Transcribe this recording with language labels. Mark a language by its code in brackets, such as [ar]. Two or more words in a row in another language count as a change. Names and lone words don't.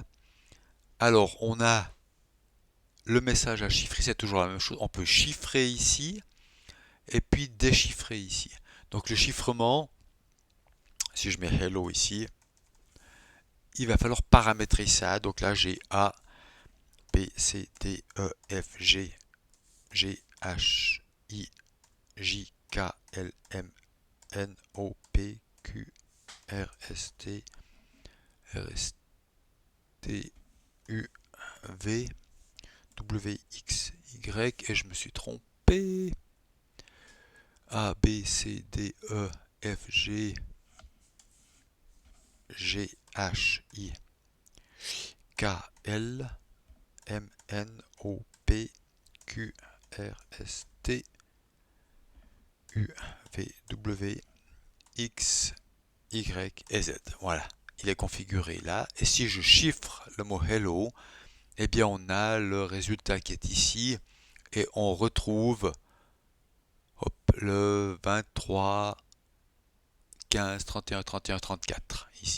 [fr] Alors on a le message à chiffrer, c'est toujours la même chose. On peut chiffrer ici et puis déchiffrer ici. Donc le chiffrement, si je mets hello ici, il va falloir paramétrer ça. Donc là j'ai A, B, C, D, E, F, G, G, H, I, J, K, L, M, N, O, P, Q, R, S, T, R, S, T, U, V, W, X, Y, et je me suis trompé. A, B, C, D, E, F, G, G, H, I, K, L, M, N, O, P, Q, R, S, T, U, V, W, X, Y et Z. Voilà, il est configuré là. Et si je chiffre le mot hello, eh bien on a le résultat qui est ici et on retrouve hop, le 23, 15, 31, 31, 34 ici.